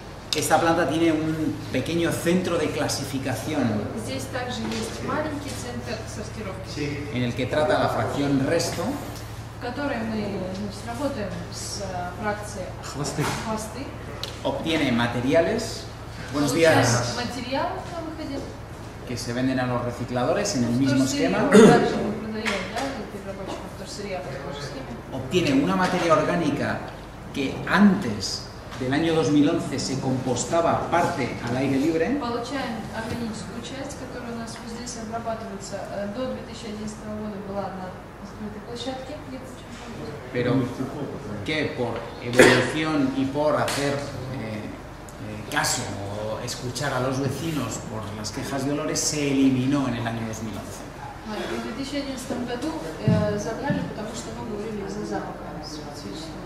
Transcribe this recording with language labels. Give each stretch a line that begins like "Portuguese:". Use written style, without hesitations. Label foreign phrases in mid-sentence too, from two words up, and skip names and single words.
Spanish: Esta planta tiene un pequeño centro de clasificación
Russian: Здесь также есть маленький центр сортировки,
Spanish: en el que trata la fracción resto
Russian: в которой мы работаем с фракцией хвосты,
Spanish: obtiene materiales, buenos
Russian: получаем
Spanish: días,
Russian: материал на выходе,
Spanish: que se venden a los recicladores en el mismo esquema,
Russian: также мы продаем, да, переработчикам вторсырья по такой же схеме.
Spanish: obtiene una materia orgánica que antes del año 2011 se compostaba parte al aire libre.
Russian: Получаем органическую часть, которая у нас вот здесь обрабатывается. До 2011 года была на открытой площадке, где получаем компост.
Spanish: Pero que por evolución y por hacer caso o escuchar a los vecinos por las quejas de olores se eliminó en el año 2011.
Russian: В 2011 году забрали, потому что мы говорили из-за запаха специфического.